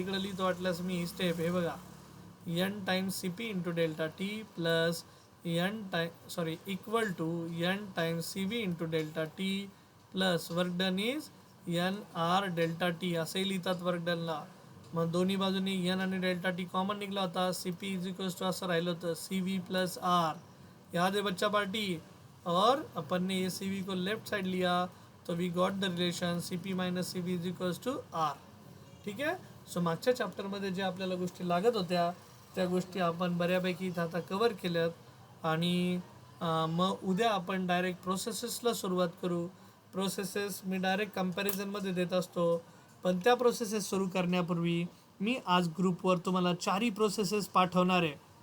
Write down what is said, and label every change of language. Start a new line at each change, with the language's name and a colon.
Marathi: इकडे लिहितो वाटल्यास मी स्टेप, हे बघा, N times C P into delta T plus equal to N times C B into delta T plus work done is N R delta T, असे लिहितात work डनला. मग दोन्ही बाजूनी एन आणि डेल्टा टी कॉमन निघला होता, C P is equals to असं राहिलं होतं सी वी प्लस आर.
Hindi: याद है बच्चा पार्टी? और अपन ने ये सी वी को लेफ्ट साइड लिया तो
English: We got the relation C P minus C V is equals to R.
Marathi: ठीक आहे. सो मागच्या चॅप्टरमध्ये जे आपल्याला गोष्टी लागत होत्या त्या गोष्टी आपण बऱ्यापैकी इथं आता कवर केल्यात. आणि मग उद्या आपण डायरेक्ट प्रोसेसेसला सुरुवात करू. प्रोसेसेस मी डायरेक्ट कंपॅरिझनमध्ये देत असतो, पण त्या प्रोसेसेस सुरू करण्यापूर्वी मी आज ग्रुपवर तुम्हाला 4ही प्रोसेसेस पाठवणार आहे.